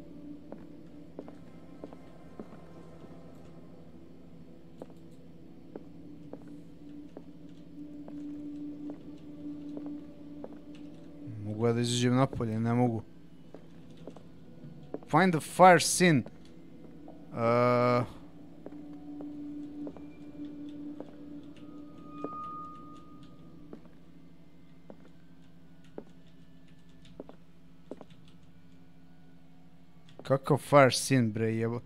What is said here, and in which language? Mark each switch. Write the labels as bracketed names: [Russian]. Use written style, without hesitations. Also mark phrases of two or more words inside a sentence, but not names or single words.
[Serbian] Mogu ja da izađem napolje, ne mogu. [English] Find the fire scene. [Serbian] Kakav [English] fire scene, [Serbian] bre, jebot.